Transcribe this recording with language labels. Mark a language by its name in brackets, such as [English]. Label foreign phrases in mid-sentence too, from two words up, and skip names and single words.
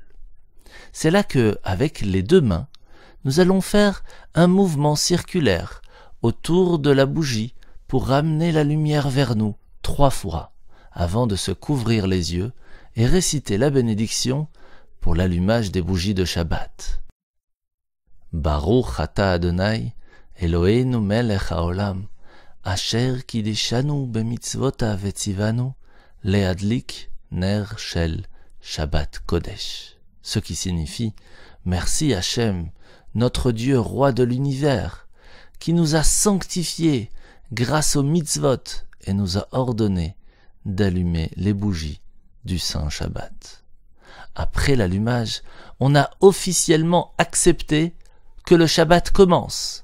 [French] C'est là que, avec les 2 mains, nous allons faire un mouvement circulaire autour de la bougie pour ramener la lumière vers nous 3 fois, avant de se couvrir les yeux et réciter la bénédiction pour l'allumage des bougies de Shabbat. [Hebrew] ברוך אתה אדני, אלהינו מלך העולם, אשר קדשנו במצותיו וצונו, להדליק נר של שבת קודש. [French] Ce qui signifie « Merci Hachem, notre Dieu roi de l'univers, qui nous a sanctifiés grâce aux mitzvot et nous a ordonné d'allumer les bougies du Saint Shabbat. » Après l'allumage, on a officiellement accepté que le Shabbat commence.